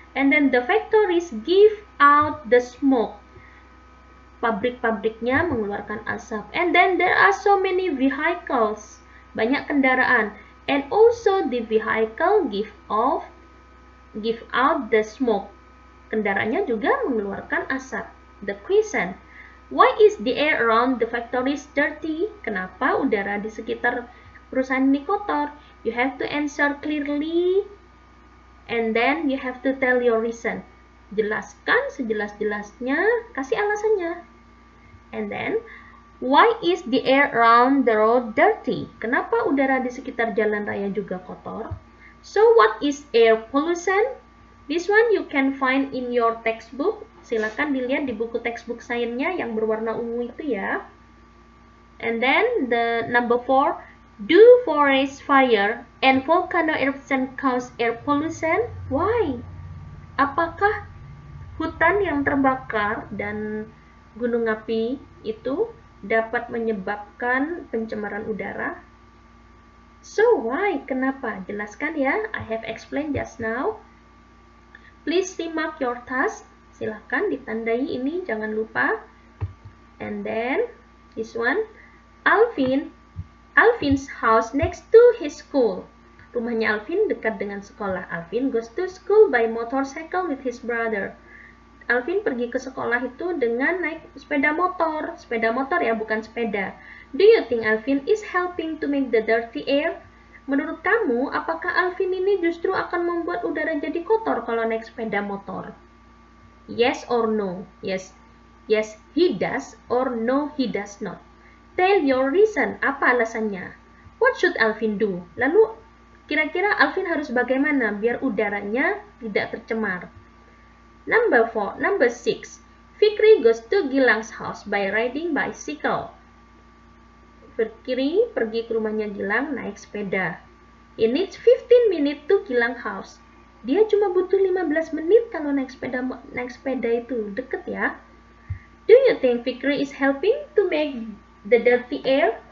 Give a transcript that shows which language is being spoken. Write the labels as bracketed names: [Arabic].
[English] And then the factories give out the smoke. [Indonesian] Pabrik-pabriknya mengeluarkan asap. [English] And then there are so many vehicles. [Indonesian] Banyak kendaraan. [English] And also the vehicle give out the smoke. [Indonesian] Kendaraannya juga mengeluarkan asap. [English] The question, why is the air around the factories dirty? [Indonesian] Kenapa udara di sekitar perusahaan ini kotor? [English] You have to answer clearly and then you have to tell your reason. [Indonesian] Jelaskan sejelas-jelasnya, kasih alasannya. [English] And then, why is the air around the road dirty? [Indonesian] Kenapa udara di sekitar jalan raya juga kotor? [English] So, what is air pollution? This one you can find in your textbook. [Indonesian] Silakan dilihat di buku textbook sainsnya yang berwarna ungu itu ya. [English] And then, the number 4, do forest fire and volcano eruption cause air pollution? Why? [Indonesian] Apakah hutan yang terbakar dan gunung api itu dapat menyebabkan pencemaran udara? [English] So why? [Indonesian] Kenapa? Jelaskan ya. [English] I have explained just now. Please remark your task. [Indonesian] Silahkan ditandai ini, jangan lupa. [English] And then this one, Alvin's house next to his school. [Indonesian] Rumahnya Alvin dekat dengan sekolah. [English] Alvin goes to school by motorcycle with his brother. [Indonesian] Alvin pergi ke sekolah itu dengan naik sepeda motor. Sepeda motor ya, bukan sepeda. [English] Do you think Alvin is helping to make the dirty air? [Indonesian] Menurut kamu, apakah Alvin ini justru akan membuat udara jadi kotor kalau naik sepeda motor? [English] Yes or no? Yes, he does, or no, he does not. Tell your reason. [Indonesian] Apa alasannya? [English] What should Alvin do? [Indonesian] Lalu, kira-kira Alvin harus bagaimana biar udaranya tidak tercemar? Number 6. [English] Fikri goes to Gilang's house by riding bicycle. [Indonesian] Fikri pergi ke rumahnya Gilang naik sepeda. [English] He needs 15 minutes to Gilang house. [Indonesian] Dia cuma butuh 15 menit kalau naik sepeda itu. Deket ya. [English] Do you think Fikri is helping to make the dirty air?